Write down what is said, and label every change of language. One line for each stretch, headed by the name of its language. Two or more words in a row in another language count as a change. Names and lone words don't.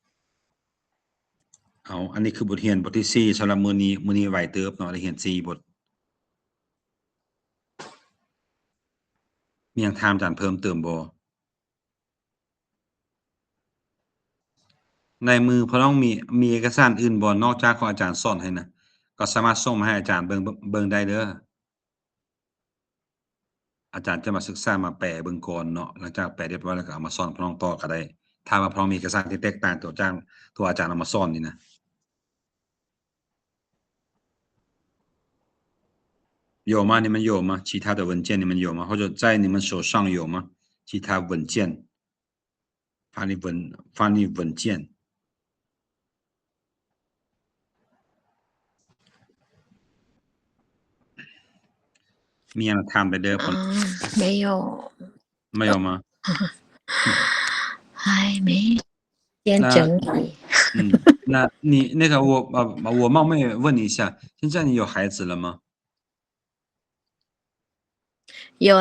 Lao: ເອົາອັນນີ້ຄືບົດຮຽນບົດທີ4ສຳລັບມື້ນີ້ໄວເຕີບເນາະໄດ້ຮຽນ4ບົດມີຫຍັງຖາມອາຈານເພີ່ມເຕີມບໍ່ໃນມືພີ່ນ້ອງມີເອກະສານອື່ນບໍ່ນອກຈາກຂອງອາຈານສອນໃຫ້ນະກໍສາມາດສົ່ງມາໃຫ້ອາຈານເບິ່ງໄດ້ເດີ້ ອາຈານຈະມາສຶກສາມາແປເບິ່ງກ່ອນເນາະຫຼັງຈາກແປຮຽບຮ້ອຍແລ້ວກໍເອົາມາສອນພີ່ນ້ອງຕໍ່ກໍໄດ້ຖ້າວ່າພີ່ນ້ອງມີເອກະສານທີ່ແຕກຕ່າງຕົວອາຈານເອົາມາສອນນີ້ນະ
Chinese: 有吗你们有吗其他的文件你们有吗或者在你们手上有吗其他文件翻译文件
Lao: ມີຫຍັງຖາມໄດ້ເດີ້
Chinese: 没有没有吗还没先整理那你那个我冒昧问你一下现在你有孩子了吗有啦